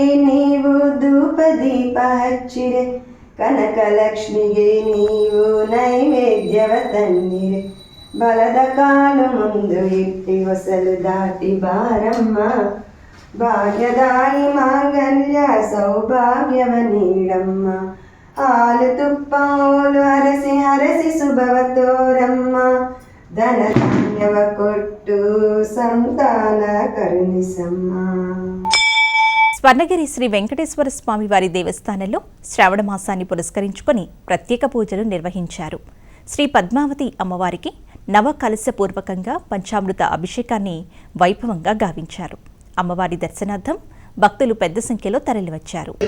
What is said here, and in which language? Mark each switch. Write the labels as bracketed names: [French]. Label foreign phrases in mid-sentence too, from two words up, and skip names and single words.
[Kannada] ನೀವು ಧೂಪ ದೀಪ ಹಚ್ಚಿರೆ, ಕನಕಲಕ್ಷ್ಮಿಗೆ ನೀವು ನೈವೇದ್ಯವ ತನ್ನಿರೆ, ಬಲದ ಕಾಲು ಮುಂದು ಇಟ್ಟಿ ಹೊಸಲು ದಾಟಿ ಬಾರಮ್ಮ, ಭಾಗ್ಯದಾಯಿ ಮಾಂಗಲ್ಯ ಸೌಭಾಗ್ಯವ ನೀಡಮ್ಮ, ಹಾಲು ತುಪ್ಪ ಓಲು ಹರಸಿ ಹರಸಿ ಶುಭವ ತೋರಮ್ಮ, ಧನ ಧಾನ್ಯವ ಕೊಟ್ಟು ಸಂತಾನ ಕರುಣಿಸಮ್ಮ. [Telugu] స్వర్ణగిరి శ్రీ వెంకటేశ్వర స్వామి వారి దేవస్థానంలో శ్రావణ మాసాన్ని పురస్కరించుకొని ప్రత్యేక పూజలు నిర్వహించారు. శ్రీ పద్మావతి అమ్మవారికి నవకలశపూర్వకంగా పంచామృత అభిషేకాన్ని వైభవంగా గావించారు. అమ్మవారి దర్శనార్థం భక్తులు పెద్ద సంఖ్యలో తరలివచ్చారు.